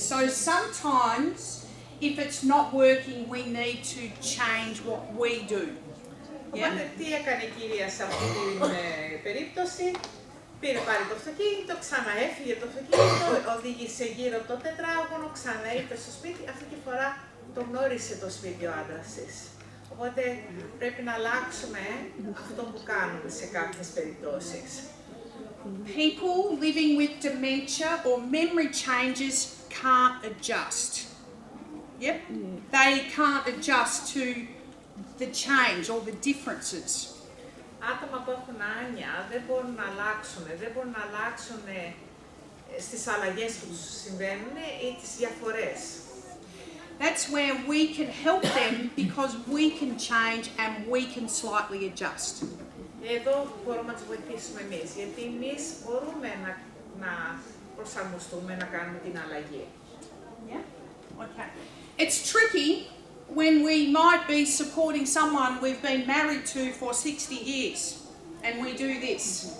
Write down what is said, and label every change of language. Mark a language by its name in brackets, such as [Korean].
[English] So sometimes, if it's not working, we need to change what we do. [Greek] Οπότε τι έκανε η κυρία σε αυτή την περίπτωση? Πήρε πάλι το αυτοκίνητο, ξαναέφυγε το αυτοκίνητο, οδήγησε γύρω από το τετράγωνο, ξανά ήρθε στο σπίτι. Αυτή τη φορά το γνώρισε το σπίτι ο άντρας της. Οπότε πρέπει να αλλάξουμε αυτό που κάνουμε σε κάποιες περιπτώσεις. [English] People living with dementia or memory changes can't adjust. Yep, they can't adjust to the change or the differences. [Greek] Άτομα που έχουν άνοια δεν μπορούν να αλλάξουν, στις αλλαγές που τους συμβαίνουν ή τις διαφορές. [English] That's where we can help them because we can change and we can slightly adjust. [Greek] Εδώ μπορούμε να τους βοηθήσουμε εμείς, γιατί εμείς μπορούμε να προσαρμοστούμε, να κάνουμε την αλλαγή. [English] Yeah? Okay. It's tricky when we might be supporting someone we've been married to for 60 years and we do this.